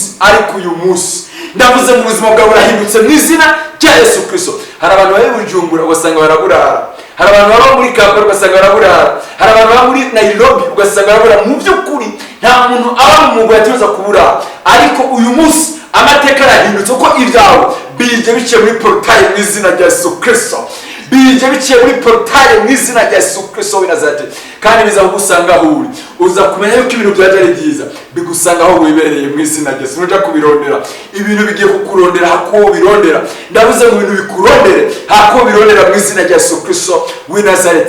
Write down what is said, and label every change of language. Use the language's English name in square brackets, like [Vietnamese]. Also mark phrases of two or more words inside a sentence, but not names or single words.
[Kinyarwanda] Ariko uyu munsi ndavuze mu buzima bwawe burahindutse mu izina rya Yesu Kristo. Hari abantu bari Bujumbura ugasanga baraburara, hari abantu baba muri Kampala ugasanga baraburara, hari abantu baba muri Nairobi ugasanga baraburara. Mu by'ukuri nta muntu aba mu mugwa yatuza kuburara, ariko uyu munsi amateka arahindutse uko ibyawe bije biciye muri portail mu izina rya Yesu Kristo. Bije biciye muri portail mu izina rya Yesu Kristo w'i Nazareti kandi biza kugusanga aho uri. [Rundi] Uza kumenya yuko ibintu byaje ari byiza bigusanga aho wibereye mu izina rya Yesu. Nuja kubirondera ibintu bigiye kukurondera hako birondera. Ndavuze ngo ibintu bikurondere hako birondera mu izina rya Yesu Kristo w'i Nazareti.